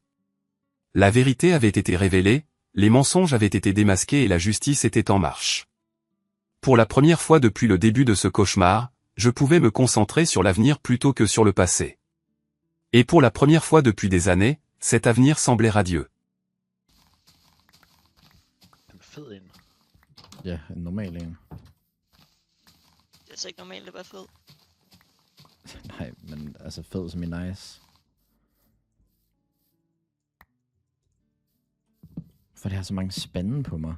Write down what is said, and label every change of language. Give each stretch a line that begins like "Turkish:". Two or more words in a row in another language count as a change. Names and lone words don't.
French: La vérité avait été révélée, les mensonges avaient été démasqués et la justice était en marche. Pour la première fois depuis le début de ce cauchemar, je pouvais me concentrer sur l'avenir plutôt que sur le passé. Et pour la première fois depuis des années, cet avenir semblait radieux.
Danish: Ja, en normal en. Det er så ikke normalt at være fed. Nej, men altså fed som i nice. For det har så mange spande på mig.